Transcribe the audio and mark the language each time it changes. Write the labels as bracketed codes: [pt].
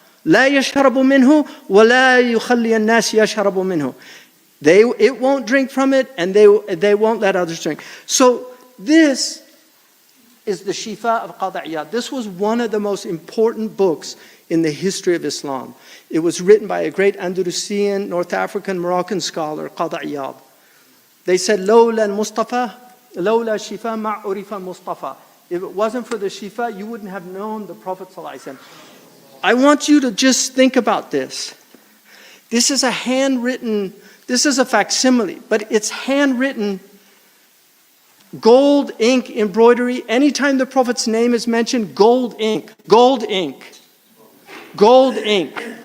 [ar] لا يشرب منه ولا يخلي الناس يشرب منه. [en] It won't drink from it, and they won't let others drink. So this is the Shifa of Qadi Iyad. This was one of the most important books in the history of Islam. It was written by a great Andalusian, North African, Moroccan scholar, Qadi Iyad. They said, [ar] لولا المصطفى لولا الشفاء ما عرف المصطفى. [en] If it wasn't for the Shifa, you wouldn't have known the Prophet ﷺ. I want you to just think about this. This is a handwritten, this is a facsimile, but it's handwritten, gold ink embroidery. Anytime the Prophet's name is mentioned, gold ink, gold ink, gold ink.